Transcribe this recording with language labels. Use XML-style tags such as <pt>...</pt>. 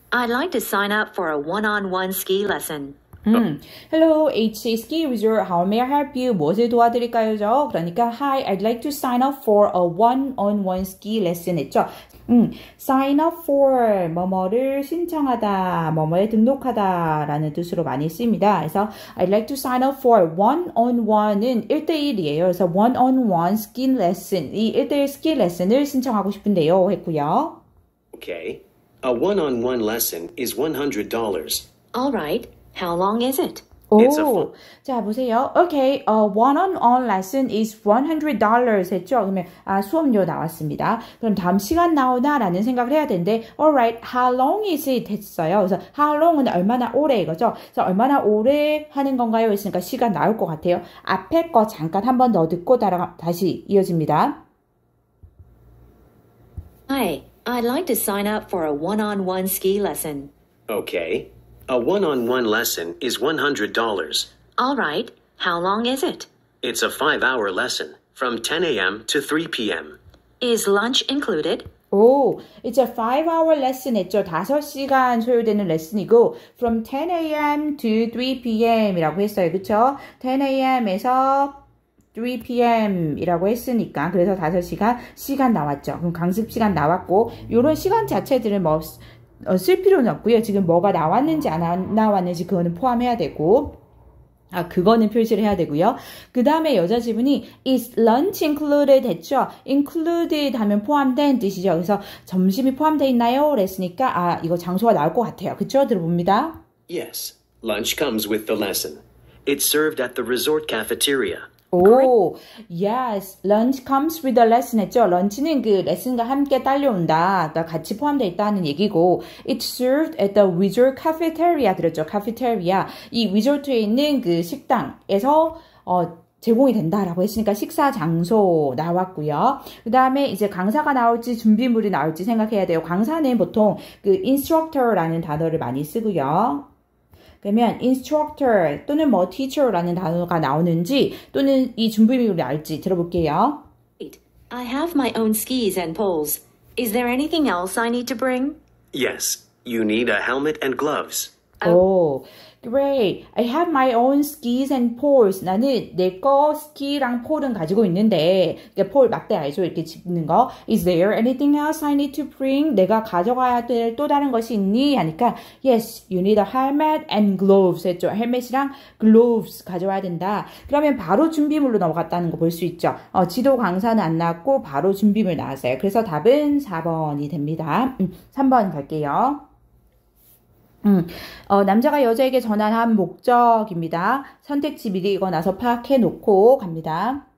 <en>I'd like to sign up for a one-on-one ski lesson. Hello, HJ Ski Resort. How may I help you?</en> <ko>무엇을 도와드릴까요? 그러니까</ko> <en>Hi, I'd like to sign up for a one-on-one ski lesson</en> <ko>했죠. sign up for 뭐뭐를 신청하다, 뭐뭐에 등록하다 라는 뜻으로 많이 씁니다. 그래서</ko> <en>I'd like to sign up for one-on-one은</en> <ko>1대1이에요. 그래서</ko> <en>one-on-one ski lesson,</en> <ko>이 1대1 스키 레슨을 신청하고 싶은데요 했고요.</ko> <en>Okay. A one-on-one lesson is $100. All right. How long is it?</en> <ko>자 보세요.</ko> <en>Okay, a one-on-one lesson is $100</en> <ko>했죠. 그러면 수업료 나왔습니다. 그럼 다음 시간 나오나? 라는 생각을 해야 되는데</ko> <en>Alright, how long is it?</en> <ko>했어요. 그래서 how long은 얼마나 오래 이거죠. 그래서 얼마나 오래 하는 건가요? 했으니까 시간 나올 것 같아요. 앞에 거 잠깐 한 번 더 듣고 다시 이어집니다.</ko> <en>Hi, I'd like to sign up for a one-on-one ski lesson. Okay. A one-on-one lesson is $100. All right. How long is it? It's a 5-hour lesson. from 10 a.m. to 3 p.m. Is lunch included? 오, it's a 5-hour lesson</en> <ko>했죠. 5시간 소요되는 레슨이고</ko> <en>from 10 a.m. to 3 p.m.</en> <ko>이라고 했어요. 그쵸? 10 a.m.에서 3 p.m. 이라고 했으니까 그래서 5시간 시간 나왔죠. 그럼 강습 시간 나왔고 요런 시간 자체들은 뭐 쓸 필요는 없고요. 지금 뭐가 나왔는지 안 나왔는지 그거는 포함해야 되고 그거는 표시를 해야 되고요. 그 다음에 여자 지분이</ko> <en>is lunch included</en> <ko>했죠. included 하면 포함된 뜻이죠. 그래서 점심이 포함되어 있나요? 그랬으니까 이거 장소가 나올 것 같아요. 그쵸? 들어봅니다.</ko> <en>Yes, lunch comes with the lesson. It's served at the resort cafeteria. 오, yes, lunch comes with the lesson</en> <ko>했죠. 런치는 그 레슨과 함께 딸려온다. 그러니까 같이 포함되어 있다는 얘기고</ko> <en>It's served at the resort cafeteria</en> <ko>들었죠.</ko> <en>cafeteria.</en> <ko>이 리조트에 있는 그 식당에서 제공이 된다라고 했으니까 식사 장소 나왔고요. 그 다음에 이제 강사가 나올지 준비물이 나올지 생각해야 돼요. 강사는 보통 그 instructor라는 단어를 많이 쓰고요. 그러면 instructor 또는 뭐 teacher라는 단어가 나오는지 또는 이 준비물이 나올지 들어볼게요.</ko> <en>I have my own skis and poles. Is there anything else I need to bring? Yes, you need a helmet and gloves. 오, great. I have my own skis and poles.</en> <ko>나는 내 거 스키랑 폴은 가지고 있는데, 폴 막대 알죠? 이렇게 짚는 거.</ko> <en>Is there anything else I need to bring?</en> <ko>내가 가져가야 될 또 다른 것이 있니? 하니까,</ko> <en>yes, you need a helmet and gloves</en> <ko>했죠. 헬멧이랑 gloves 가져와야 된다. 그러면 바로 준비물로 넘어갔다는 거 볼 수 있죠. 지도 강사는 안 나왔고, 바로 준비물 나왔어요. 그래서 답은 4번이 됩니다. 3번 갈게요. 남자가 여자에게 전화한 목적입니다. 선택지 미리 읽어놔서 파악해 놓고 갑니다.</ko>